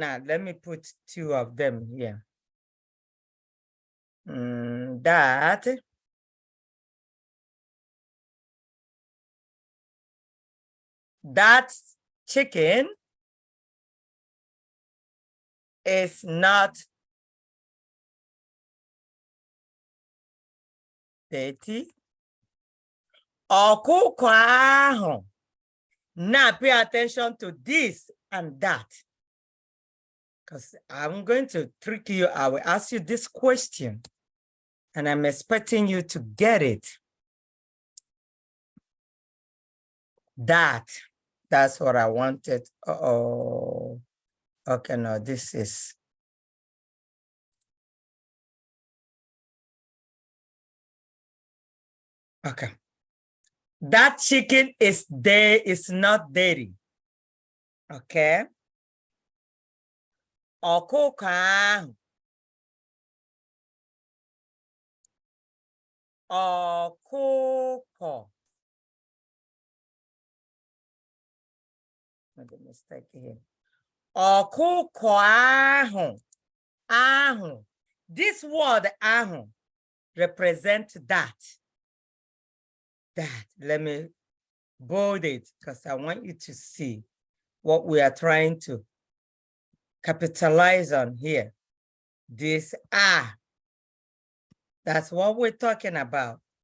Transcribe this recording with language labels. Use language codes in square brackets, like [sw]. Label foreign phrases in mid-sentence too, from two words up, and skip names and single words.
[en] Now let me put two of them here. That chicken is not dirty. [ig] Ọkụkọ ahụ. [en] Now pay attention to this and that. Because I'm going to trick you. I will ask you this question. And I'm expecting you to get it. That's what I wanted. Uh-oh. Okay, no, this is. Okay. That chicken is not dirty. [ig] Okay. Ọkụkọ ahụ. Ọkụkọ. [en] Made a mistake here. [ig] Ọkụkọ ahụ. Ahụ. [en] This word ahụ represents that. Let me bold it because I want you to see what we are trying to capitalize on here. This that's what we're talking about.